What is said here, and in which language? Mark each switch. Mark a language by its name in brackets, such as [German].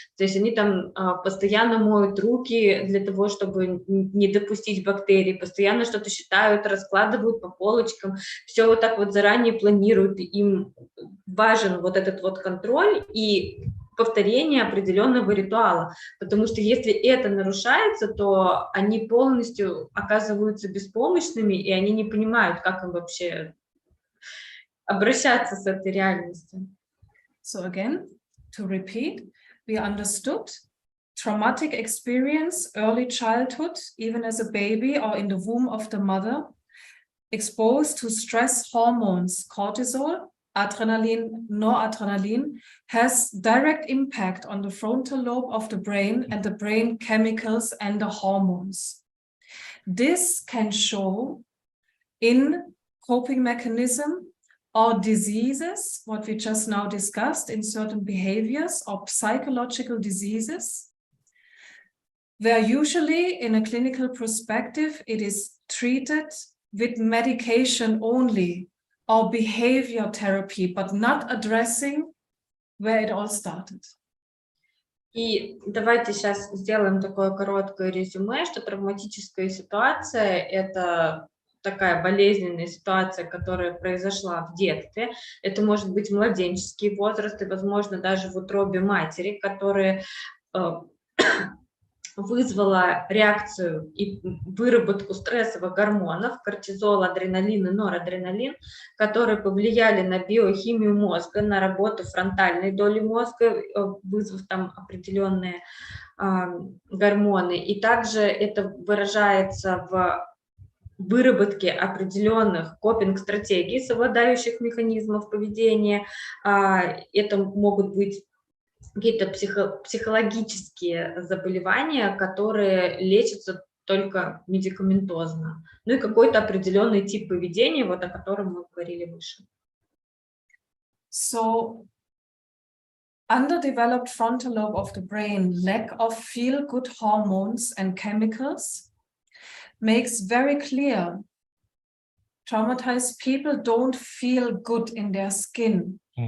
[Russian] То есть они там постоянно моют руки для того, чтобы не допустить бактерий, постоянно что-то считают, раскладывают по полочкам, все вот так вот заранее планируют, им важен вот этот вот контроль и повторение определенного ритуала, потому что если это нарушается, то они полностью оказываются беспомощными, и они не понимают, как им вообще обращаться с этой реальностью. [English] So again, to repeat, we understood traumatic experience, early childhood, even as a baby or in the womb of the mother, exposed to stress hormones, cortisol, adrenaline, noradrenaline, has direct impact on the frontal lobe of the brain and the brain chemicals and the hormones. This can show in coping mechanism or diseases, what we just now discussed, in certain behaviors or psychological diseases, where usually in a clinical perspective, it is treated with medication only or behavior therapy, but not addressing where it all started. [Russian] И давайте сейчас сделаем такое короткое резюме, что травматическая ситуация – это такая болезненная ситуация, которая произошла в детстве. Это может быть младенческий возраст и, возможно, даже в утробе матери, которая вызвала реакцию и выработку стрессовых гормонов, кортизол, адреналин и норадреналин, которые повлияли на биохимию мозга, на работу фронтальной доли мозга, вызвав там определенные гормоны. И также это выражается в выработке определенных копинг-стратегий, совладающих механизмов поведения. Это могут быть какие-то психологические заболевания, которые лечатся только медикаментозно. Ну и какой-то определенный тип поведения, вот о котором мы говорили выше. [English] So, underdeveloped frontal lobe of the brain, lack of feel-good hormones and chemicals makes very clear traumatized people don't feel good in their skin.